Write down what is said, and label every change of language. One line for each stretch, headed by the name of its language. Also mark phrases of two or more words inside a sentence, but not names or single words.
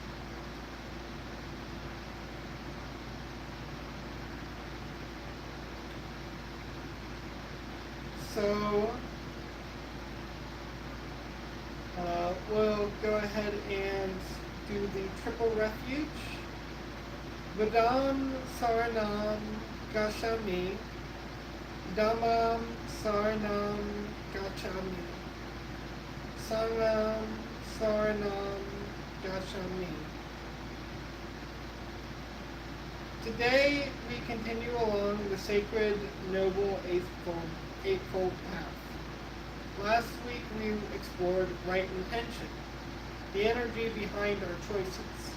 English: So we'll go ahead and do the triple refuge.
Pali: Vedam Saranam Gacchami. Dhammam Saranam Gacchami. Sangham Saranam Gacchami.
English: Today we continue along the sacred, noble, eightfold path. Last week we explored right intention, the energy behind our choices.